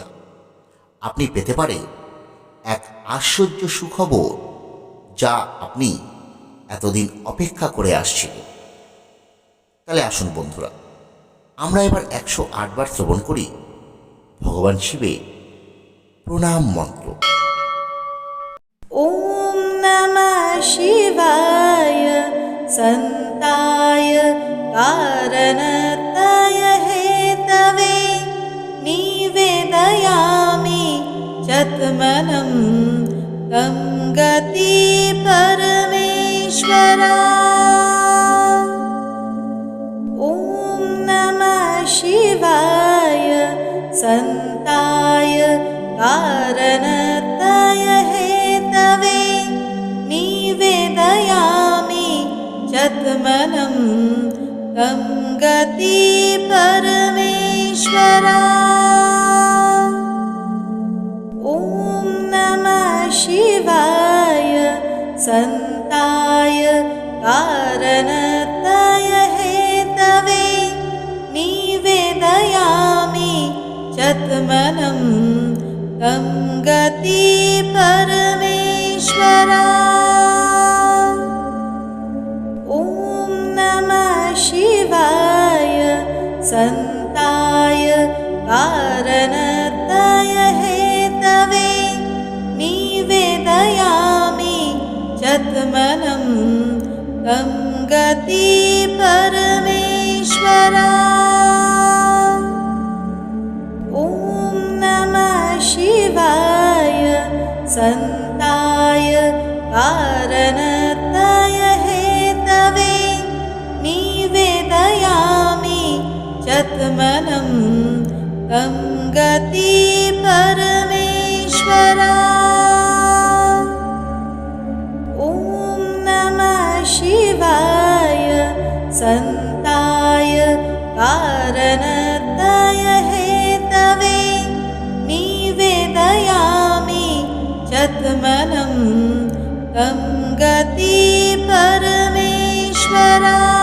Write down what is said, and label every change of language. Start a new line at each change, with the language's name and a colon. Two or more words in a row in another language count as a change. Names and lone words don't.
Bangla: আপনি পেতে পারে এক আশ্চর্য সুখবর, যা আপনি এতদিন অপেক্ষা করে আসছিলেন। তাহলে আসুন বন্ধুরা, আমরা এবার 108 বার শ্রবণ করি ভগবান শিবের প্রণাম মন্ত্র।
Sanskrit: ওম নমঃ শিবায় সন্তায় কারণতায় হেতবে নিবেদয়ামি যৎমনম তং গতি পরমেশ্বরা। ওম নমঃ শিবায় সন্তায় কারণতায় হেতবে নিবেদয়ামি যৎমনম তং গতি পরমেশ্বরা। ওম নমঃ শিবায় সন্তায় কারণতায় হেতবে নিবেদয়ামি যৎমনম তং গতি পরমেশ্বরা। ওম নমঃ শিবায় সন্তায় কারণতায় হেতবে নিবেদয়ামি যৎমনম তং গতি পরমেশ্বরা। ওম নমঃ শিবায় সন্তায় কারণতায় হেতবে নিবেদয়ামি যৎমনম তং গতি পরমেশ্বরা। ওম নমঃ শিবায় সন্তায় কারণতায় হেতবে নিবেদয়ামি যৎমনম তং গতি পরমেশ্বরা।